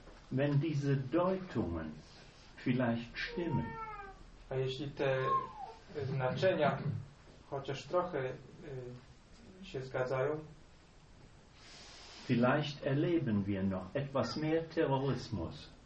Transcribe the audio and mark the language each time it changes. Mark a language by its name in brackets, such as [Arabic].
[German] Wenn diese Deutungen vielleicht stimmen, [Polish] a jeśli te znaczenia chociaż trochę się zgadzają, [German] vielleicht erleben wir noch etwas mehr Terrorismus.